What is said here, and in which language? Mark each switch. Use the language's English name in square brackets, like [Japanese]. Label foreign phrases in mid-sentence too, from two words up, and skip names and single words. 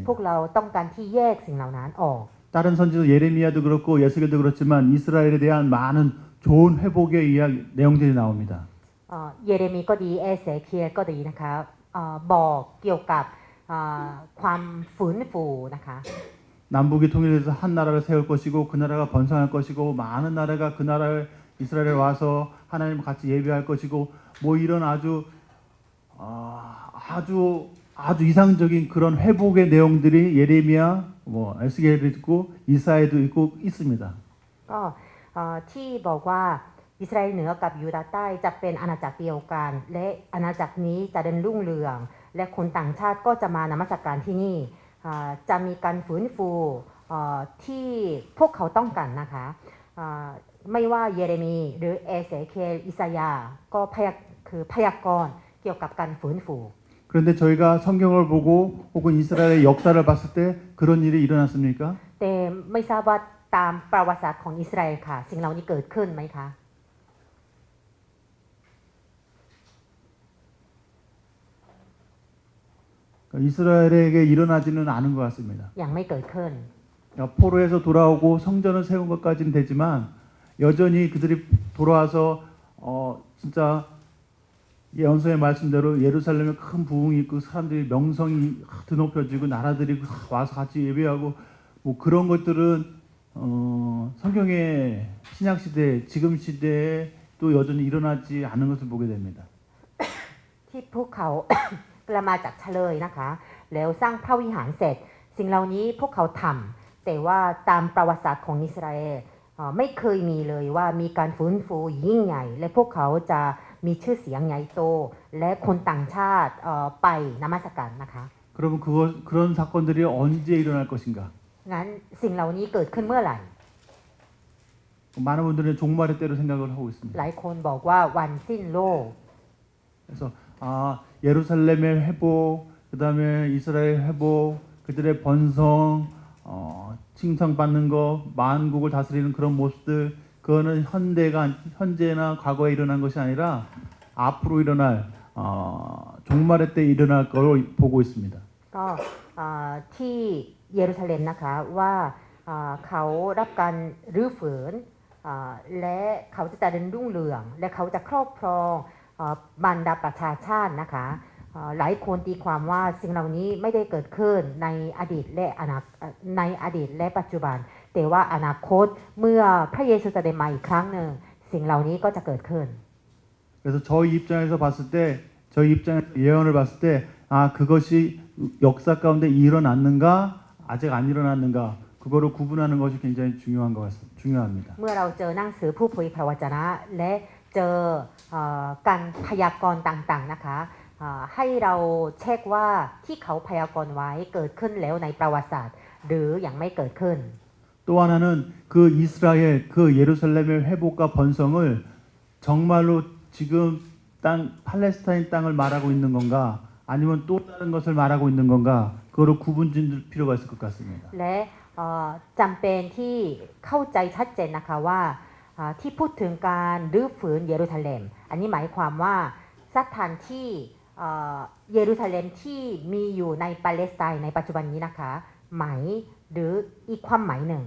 [Thai] พวกเราต้องการที่แยกสิ่งเหล่านั้นออก [Korean] 다른 선지자 예레미야도 그렇고 예수겔도 그렇지만 이스라엘에 대한 많은 좋은 회복의 이야기 내용들이 나옵니다. [Thai] เยเรมีก็ดีเอเสเคียลก็ดีนะคะบอกเกี่ยวกับความฟื้นฟูนะคะ [Korean] 남북이 통일돼서 한 나라를 세울 것이고 그 나라가 번성할 것이고 많은 나라가 그 나라에 이스라엘에 와서 하나님 같이 예배할 것이고 뭐 이런 아주 이상적인 그런 회복의 내용들이 예레미야, 뭐 에스겔에도 있고 이사야에도 있고 있습니다. [Thai] ก็ที่บอกว่าอิสราเอลเหนือกับยูดาห์ใต้จะเป็นอาณาจักรเดียวกัน และอาณาจักรนี้จะเดินรุ่งเรือง และคนต่างชาติก็จะมานมัสการที่นี่จะมีการฟื้นฟูที่พวกเขาต้องการนะคะไม่ว่าเยเรมีหรือเอเสเคียลอิสยาห์ก็พยากรณ์เกี่ยวกับการฟื้นฟู [Korean] 그런데 저희가 성경을 보고 혹은 이스라엘의 역사를 봤을 때 그런 일이 일어났습니까? [Thai] แต่ไม่ทราบว่าตามประวัติศาสตร์ของอิสราเอลค่ะสิ่งเหล่านี้เกิดขึ้นไหมคะ [Korean] 이스라엘에게 일어나지는 않은 것 같습니다. [Thai] ยังไม่เกิดขึ้น [Korean] 포로에서 돌아오고 성전을 세운 것까지는 되지만 여전히 그들이 돌아와서 진짜 예언서의 말씀대로 예루살렘에 큰 부흥이 있고 사람들이 명성이 드높여지고 나라들이 와서 같이 예배하고 뭐 그런 것들은 성경의 신약 시대 지금 시대에 또 여전히 일어나지 않은 것을 보게 됩니다. [Thai] ที่พวกเขา กลับมาจากเฉลยนะคะแล้วสร้างพระวิหารเสร็จสิ่งเหล่านี้พวกเขาทำแต่ว่าตามประวัติศาสตร์ของอิสราเอลไม่เคยมีเลยว่ามีการฟื้นฟูยิ่งใหญ่และพวกเขาจะมีชื่อเสียงใหญ่โตและคนต่างชาติไปนมัสการนะคะ [Korean] 그러면 그런 사건들이 언제 일어날 것인가? [Thai] งั้นสิ่งเหล่านี้เกิดขึ้นเมื่อไหร่ [Korean] 많은 분들은 종말의 때로 생각을 하고 있습니다. [Thai] หลายคนบอกว่าวันสิ้นโลก [Korean] 그래서 예루살렘의 회복, 그다음에 이스라엘 회복, 그들의 번성, 칭송받는 거, 만국을 다스리는 그런 모습들, 그거는 현재나 과거에 일어난 것이 아니라 앞으로 일어날 종말의 때 일어날 걸로 보고 있습니다. [Thai] ก็ที่เยรูซาเล็มนะคะว่าเขารับการรื้อฟื้นและเขาจะเจริญรุ่งเรืองและเขาจะครอบครองบรรดาประชาชาตินะคะหลายคนตีความว่าสิ่งเหล่านี้ไม่ได้เกิดขึ้นในอดีตและปัจจุบันแต่ว่าอนาคตเมื่อพระเยซูจะได้มาอีกครั้งหนึ่งสิ่งเหล่านี้ก็จะเกิดขึ้น [Korean] 그래서 저희 입장에서 봤을 때 저희 입장에서 예언을 봤을 때 그것이 역사 가운데 일어났는가 아직 안 일어났는가 그거를 구분하는 것이 굉장히 중요합니다. [Thai] เมื่อเราเจอหนังสือผู้เผยพระวจนะและเจอการพยากรณ์ต่างๆนะคะให้เราเช็คว่าที่เขาพยากรณ์ไว้เกิดขึ้นแล้วในประวัติศาสตร์หรือยังไม่เกิดขึ้น [Korean] 또 하나는 그 이스라엘 그 예루살렘의 회복과 번성을 정말로 지금 팔레스타인 땅을 말하고 있는 건가 아니면 또 다른 것을 말하고 있는 건가 그거를 구분짓을 필요가 있을 것 같습니다. [Thai] และจำเป็นที่เข้าใจชัดเจนนะคะว่าที่พูดถึงการรื้อฟื้นเยรูซาเล็มอันนี้หมายความว่าสถานที่เยรูซาเล็มที่มีอยู่ในปาเลสไตน์ในปัจจุบันนี้นะคะหมายหรืออีกความหมายหนึ่ง